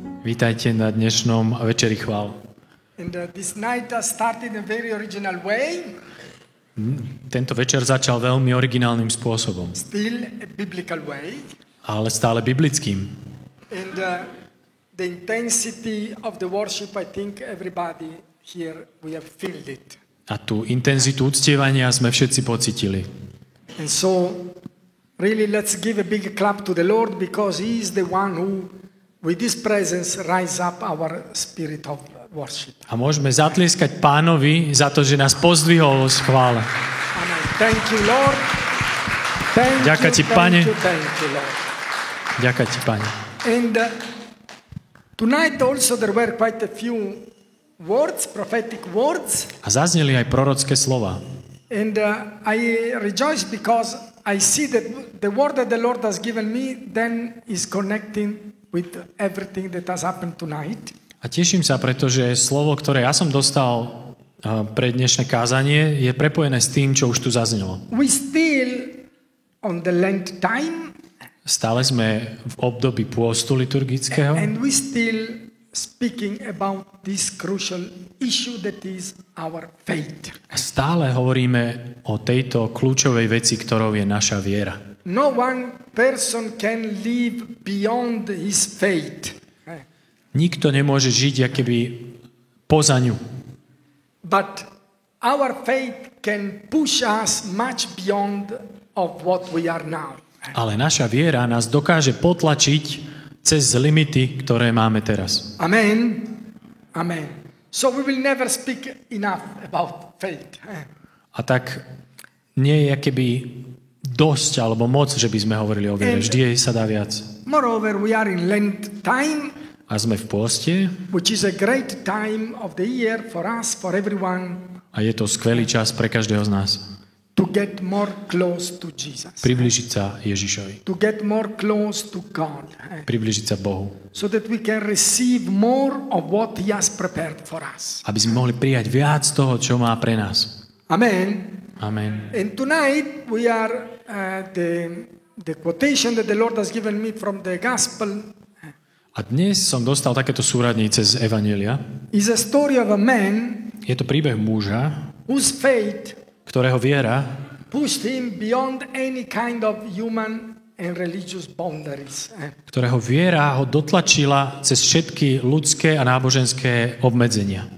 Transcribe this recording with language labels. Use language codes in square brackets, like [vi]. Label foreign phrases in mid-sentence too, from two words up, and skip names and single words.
[sk] Vítajte na dnešnom večeri chvál. [en] And this night started in a very original way, [sk] Tento večer začal veľmi originálnym spôsobom, [en] still a biblical way. [sk] ale stále biblickým. [en] And the intensity of the worship, I think everybody here, we have felt it. [sk] A tú intenzitu uctievania sme všetci pocitili. [en] And so, really, let's give a big clap to the Lord because He is the one who, with His presence, rise up our spirit of worship. [sk] A môžeme zatlieskať Pánovi za to, že nás pozdvihol z chvále. [en] Amen. Thank you, Lord. [sk] Ďakujem ti, Pane. [en] Thank you, Lord. [sk] Ďakujem ti, Pane. [en] And tonight also there were quite a few words, prophetic words. [sk] A zazneli aj prorocké slova. [en] And I rejoice because I see that the word that the Lord has given me then is connecting with everything that has happened tonight. [sk] A teším sa, pretože slovo, ktoré ja som dostal pre dnešné kázanie, je prepojené s tým, čo už tu zaznelo. [en] We still on the Lent time. [sk] Stále sme v období pôstu liturgického. [en] And we still speaking about this crucial issue that is our faith. [sk] A stále hovoríme o tejto kľúčovej veci, ktorou je naša viera. [en] No one person can live beyond his faith. [sk] Nikto nemôže žiť akoby poza ňu. [en] But our faith can push us much beyond of what we are now. [sk] Ale naša viera nás dokáže potlačiť cez limity, ktoré máme teraz. [en] Amen. Amen. So we will never speak enough about faith. [sk] A tak nie je akoby dosť alebo moc, že by sme hovorili o viere. Vždy sa dá viac. [en] Moreover, we are in Lent time. [sk] A sme v pôste. [en] Which is a great time of the year for us, for everyone. [sk] A je to skvelý čas pre každého z nás. [en] To get more close to Jesus. [sk] Priblížiť sa Ježišovi. [en] To get more close to God. [sk] Priblížiť sa Bohu. [en] So that we can receive more of what He has prepared for us. [sk] Aby sme mohli prijať viac toho, čo má pre nás. Amen. Amen. [en] And tonight we are the quotation that the Lord has given me from the gospel. [sk] A dnes som dostal takéto súradnice z Evanjelia. [en] Is a story of a man. [sk] Je to príbeh muža, [en] whose faith [sk] ktorého viera [en] pushed him beyond any kind of human and religious boundaries. [sk] Ktorého viera ho dotlačila cez všetky ľudské a náboženské obmedzenia.